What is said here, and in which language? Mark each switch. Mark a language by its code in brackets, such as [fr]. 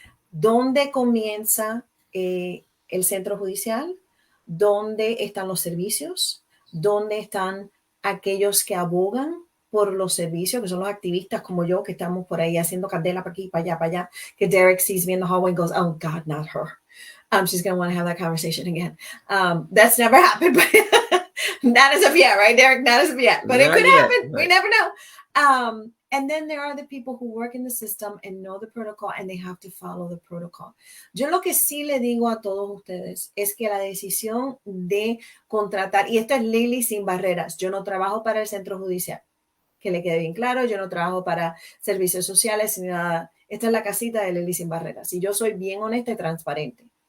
[es] ¿Dónde comienza el centro judicial? ¿Dónde están los servicios? ¿Dónde están aquellos que abogan por los servicios, que son los activistas como yo, que estamos por ahí haciendo candela para aquí, para allá, que Derik [en] sees me in the hallway and goes, oh God, not her. She's going to want to have that conversation again. That's never happened, but not as of yet, right, Derik? Not as of yet, but it could happen. We never know. And then there are the people who work in the system and know the protocol and they have to follow the protocol. [es] Yo lo que sí le digo a todos ustedes es que la decisión de contratar, y esto es Lili sin barreras, yo no trabajo para el centro judicial, que le quede bien claro, yo no trabajo para servicios sociales ni nada. Esta es la casita de Lili sin barreras y yo soy bien honesta y transparente.